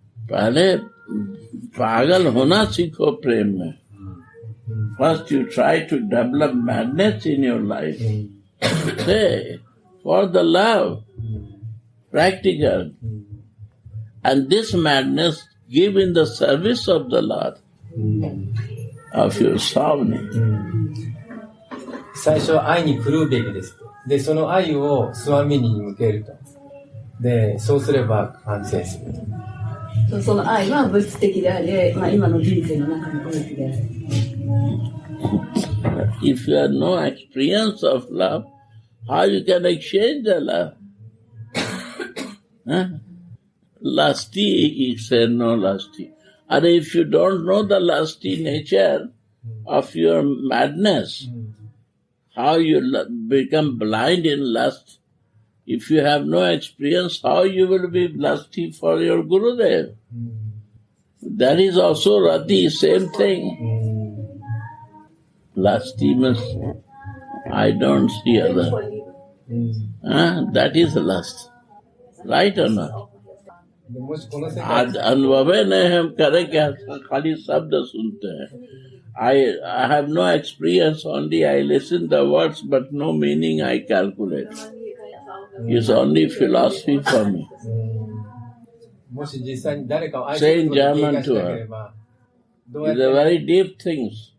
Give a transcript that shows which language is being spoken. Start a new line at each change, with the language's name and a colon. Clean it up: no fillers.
Hindi: पहले पागल होना सीखो प्रेम में.
English: First you try to develop madness in your life. Say, for the love, practical. And this madness give in the service of the Lord, of your sovereignty.
Japanese: 最初は愛に狂うべきです。で、その愛をスワミニに向けると。で、そうすれば完成する。その愛は物質的であり、今の人生の中においてである。
English: If you have no experience of love, how you can exchange the love? Huh? Lusty, he said no lusty. And if you don't know the lusty nature of your madness, how you become blind in lust, if you have no experience, how you will be lusty for your Gurudev? That is also rati, same thing. Lusty means I don't see other. That is lust. Right or not?
Hindi: अनुभव नहीं हम करें क्या खाली शब्द सुनते हैं.
English: I have no experience, only I listen the words but no meaning I calculate. It's only philosophy for me. Saying German to her is a very deep thing.